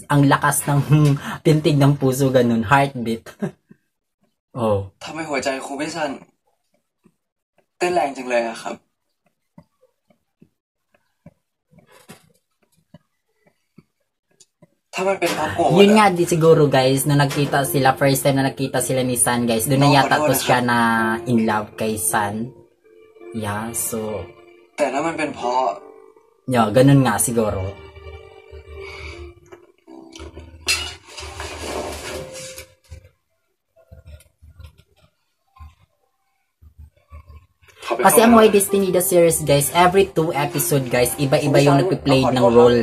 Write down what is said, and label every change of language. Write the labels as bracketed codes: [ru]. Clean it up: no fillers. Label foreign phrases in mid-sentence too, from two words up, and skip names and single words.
[tl] Ang lakas ng tintig ng puso, ganun. Heartbeat. Oh. [th] ทำไมหัวใจครูพิธันเต้นแรงจังเลยอะครับ ถ้ามันเป็นเพราะโกรธ [tl] Yun [th] อะ [tl] nga di siguro, guys, na nagkita sila, [en] first time [tl] na nagkita sila ni San, guys. Doon na yata to siya na [en] in love [tl] kay San. [en] Yeah, so, [th] แต่ถ้ามันเป็นเพราะ [tl] yeah, ganun nga siguro. Kasi ang Why Destiny the series, guys, [en] every 2 episode, [tl] guys, iba-iba yung nagpi-play ng role.